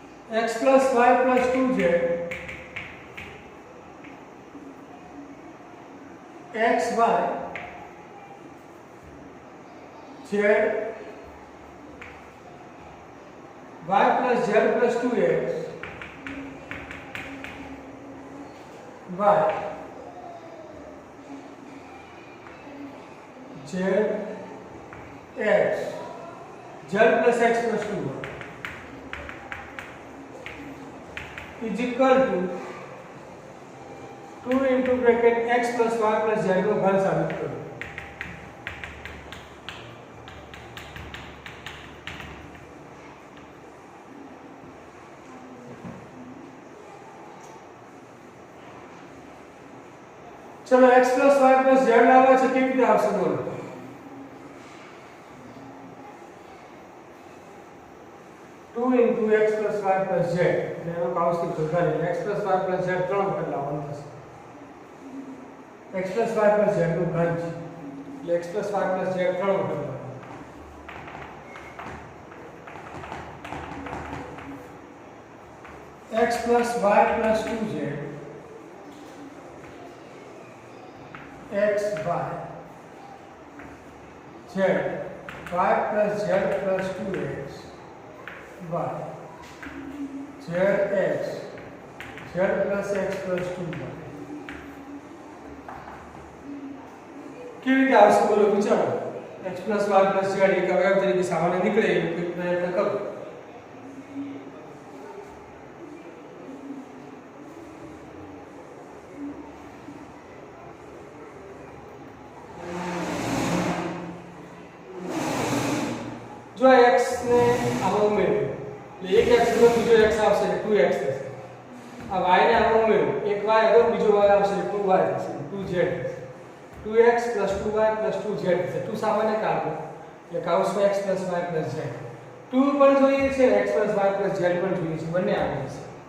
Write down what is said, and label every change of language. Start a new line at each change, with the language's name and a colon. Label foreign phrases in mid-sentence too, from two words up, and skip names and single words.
English: x plus y plus 2z x y z y plus z plus 2x y z x z plus x plus 2y is equal to 2 into bracket x plus y plus z
Hindi: को घन साबित करो।
Gujarati: चलो
English: x plus y plus z
Gujarati: लावा છે કેવી રીતે આવશે બોલો।
English: 2 into x plus y plus z
Gujarati: એનો કાઉન્સથી ઘટાડી
English: x plus y plus z
Gujarati: 3 વખત લાવવાનું થશે।
English: x plus y plus z
Gujarati: નું ઘન છે એટલે
English: x plus y plus z
Gujarati: 3 વખત લાવવાનું।
English: x plus y plus 2z x y z y plus z plus 2x y z x z plus x plus 2y
Gujarati: કેવી રીતે આવશે બોલો વિચારો।
English: x plus y plus z
Gujarati: એક અવયવ તરીકે સામાન્ય નીકળે એવો કોઈ પ્રયત્ન કરો। જો x ને આમાં ઉમેર્યું એટલે એક x નો બીજો x આવશે એટલે 2x થશે। આ y ને આમાં ઉમેર્યું એક y હતો બીજો y આવશે એટલે 2y થશે 2z થશે।
English: 2x + 2y + 2z
Gujarati: થશે। 2 સામાન્ય કાઢો એટલે કાઉન્સમાં
English: x + y + z
Gujarati: 2 પણ જોઈએ છે
English: x + y + z
Gujarati: પણ જોઈએ છે બંને આવે છે।